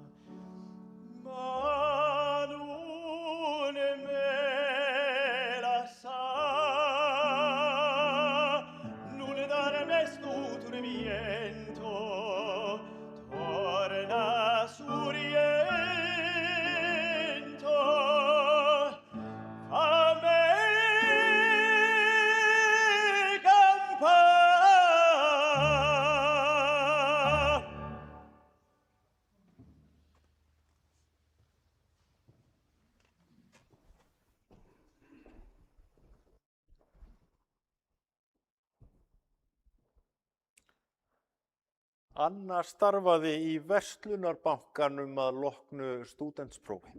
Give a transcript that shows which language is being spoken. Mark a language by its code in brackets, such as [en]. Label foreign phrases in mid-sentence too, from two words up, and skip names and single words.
[nap] Ma non me la sa, non darme stu turmiento, torna suriento, fa me campar. [is] Anna starfaði í verslunarbankanum að loknu stúdentsprófi.